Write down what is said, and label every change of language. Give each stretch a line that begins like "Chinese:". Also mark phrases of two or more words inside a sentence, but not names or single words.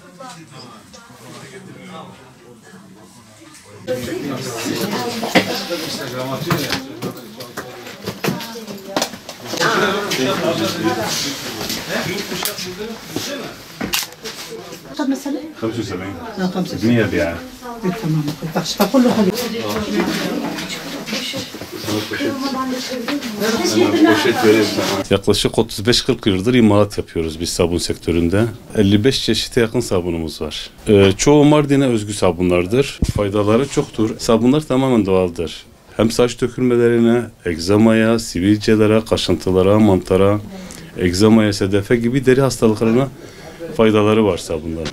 Arabic: طب مثلا 75 75 100 يعني تمام ما ينفعش فكله خلي
Turkish: Yaklaşık 35-40 yıldır imalat yapıyoruz biz sabun sektöründe. 55 çeşite yakın sabunumuz var. Çoğu Mardin'e özgü sabunlardır. Faydaları çoktur. Sabunlar tamamen doğaldır. Hem saç dökülmelerine, egzamaya, sivilcelere, kaşıntılara, mantara, egzamaya, sedefe gibi deri hastalıklarına faydaları var sabunların.